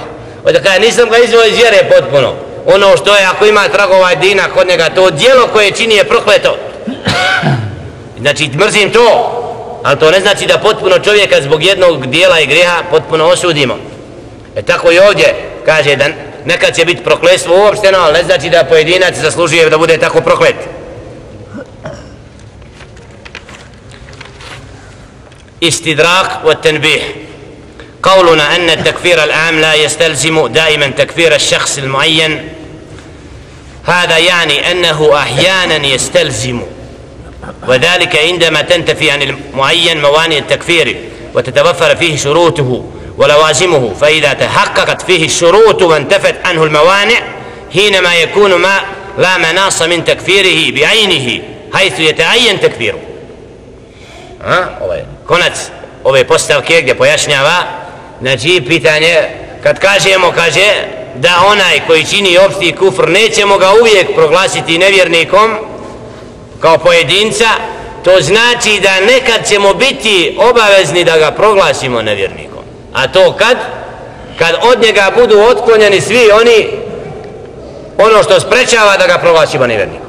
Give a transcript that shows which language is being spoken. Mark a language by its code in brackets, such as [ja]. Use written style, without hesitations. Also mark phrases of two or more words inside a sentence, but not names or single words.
[bs] Onda kaže, nisam ga izveo iz vjere potpuno. Ono što je, ako ima tragova dina kod njega, to djelo koje čini je prokleto. Znači, mrzim to, ali to ne znači da potpuno čovjeka zbog jednog dijela i grijeha potpuno osudimo. Tako i ovdje kaže da nekad će biti prokletstvo uopšteno, ali ne znači da pojedinac zaslužuje da bude tako proklet. [ar] استدراك والتنبيه. قولنا أن التكفير العام لا يستلزم دائما تكفير الشخص المعين، هذا يعني أنه أحيانا يستلزم، وذلك عندما تنتفي عن المعين موانع التكفير وتتوفر فيه شروطه ولوازمه، فإذا تحققت فيه الشروط وانتفت عنه الموانع حينما يكون ما لا مناص من تكفيره بعينه حيث يتعين تكفيره. [bs] Konac ove postavke gdje pojašnjava, znači pitanje kad kažemo, kaže da onaj koji čini opšti kufr nećemo ga uvijek proglasiti nevjernikom kao pojedinca, to znači da nekad ćemo biti obavezni da ga proglasimo nevjernikom, a to kad od njega budu otklonjeni svi oni, ono što sprečava da ga proglasimo nevjernikom.